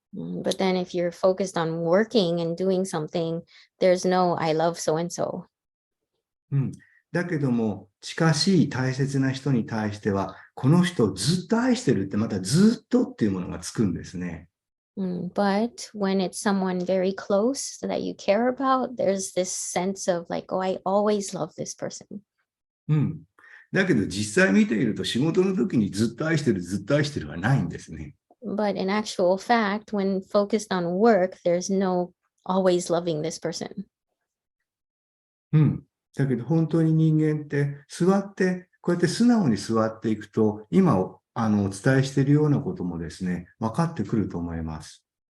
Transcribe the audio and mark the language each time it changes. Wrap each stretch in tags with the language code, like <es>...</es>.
<en>But then if you're focused on working and doing something, there's no I love so and so.</en> <ja>だけども、近しい大切な人に対しては、この人をずっと愛してるってまたずっとっていうものがつくんですね。</ja> <en>But when it's someone very close that you care about, there's this sense of like, oh, I always love this person.</en> <ja>だけど実際見ていると仕事の時にずっと愛してる、ずっと愛してるはないんですね。</ja> <en>But in actual fact, when focused on work, there's no always loving this person.</en> <ja>だけど本当に人間って座って、こうやって素直に座っていくと、今お伝えしているようなこともですね、分かってくると思います。</ja>